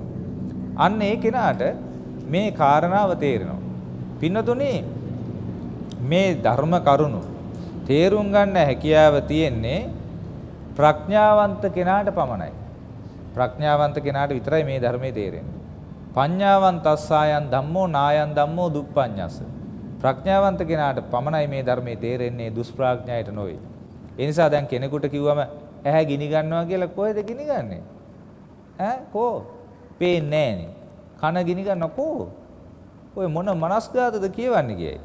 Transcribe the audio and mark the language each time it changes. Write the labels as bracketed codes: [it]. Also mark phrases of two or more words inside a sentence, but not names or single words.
[si] අන්න ඒ කෙනාට මේ කාරණාව තේරෙනවා. පින්නතුනේ මේ ධර්ම කරුණු තේරුම් ගන්න හැකියාව තියෙන්නේ ප්‍රඥාවන්ත කෙනාට පමණයි. ප්‍රඥාවන්ත කෙනාට විතරයි මේ ධර්මයේ තේරෙන්නේ. [pi] පඤ්ඤාවන්තස්සායන් ධම්මෝ නායන් ධම්මෝ දුප්පඤ්ඤස්ස. [si] ප්‍රඥාවන්ත කෙනාට පමණයි මේ ධර්මයේ තේරෙන්නේ, දුෂ්ප්‍රඥායට නොවේ. ඒ නිසා දැන් කෙනෙකුට කිව්වම ඇහැ ගිනි ගන්නවා කියලා කොහෙද ගිනි ගන්නෙ? කෝ? පේන්නේ නැහනේ. කන ගිනි ගන්න කෝ? ඔය මොන මනස්ගතද කියවන්නේ කියයි.